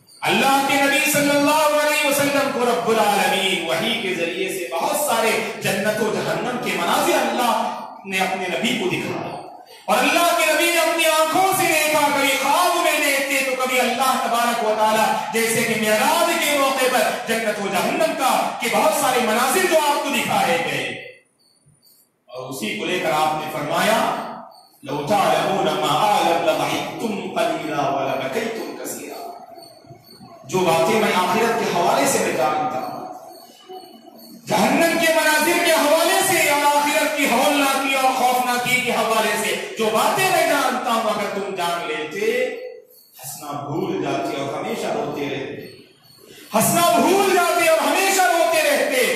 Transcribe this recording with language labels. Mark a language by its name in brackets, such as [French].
[Urdu] اللہ کے نبی صلی اللہ علیہ وسلم کو رب العالمین وحی کے ذریعے سے بہت سارے جنت و جہنم کے مناظر اللہ نے اپنے نبی کو دکھایا، اور اللہ کے نبی نے اپنی آنکھوں سے دیکھا، کبھی خواب میں دیکھتے تو کبھی اللہ تبارک و تعالیٰ جیسے کہ معراج کے موقع پر جنت و جہنم کا کہ بہت سارے مناظر جو آپ کو دکھائے گئے، اور اسی کو لے کر آپ نے فرمایا [Arabic] لو تعلمون ما اعلم لضحكتم قليلا ولبكيتم كثيرا. [Urdu] جو باتیں میں آخرت کے حوالے سے میں جانتا ہوں، جہنم کے مناظر کے حوالے سے اور آخرت کی ہولناکی اور خوفناکی کے حوالے سے جو باتیں میں جانتا ہوں، اگر تم جان لیتے ہنسنا بھول جاتے اور ہمیشہ روتے رہتے، ہنسنا بھول جاتے اور ہمیشہ روتے رہتے.